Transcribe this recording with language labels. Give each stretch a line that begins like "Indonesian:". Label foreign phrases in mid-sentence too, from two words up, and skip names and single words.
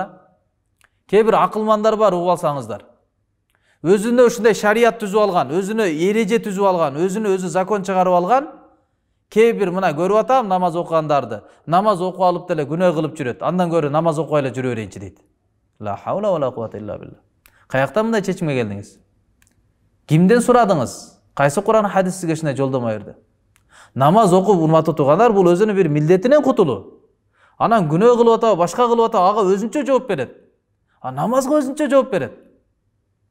Kyrgyz: Кээ бир акылмандар бар, угуп алсаңыздар. Өзүнө ушундай шарият түзүп алган, өзүнө эреже түзүп алган, өзүнө өзү закон чыгарып алган. Кээ бир мына көрүп атам намаз окугандарды. Намаз окуп алып деле күнөө кылып жүрөт. Андан көрө намаз окуй эле жүрө берейинчи дейт.
Arabic: لا حول ولا قوة إلا بالله.
Kyrgyz: Каяктан мындай чечимге келдиңиз? Кимден сурадыңыз? Кайсы Куран хадис сизге ушундай жолдомо берди? Намаз окуп, урматтуу туугандар, бул өзүнүн бир милдетинен кутулуу. Анан күнөө кылып атабы, башка кылып атабы, ага өзүнчө жооп берет. Намазга өзүнчө жооп берет.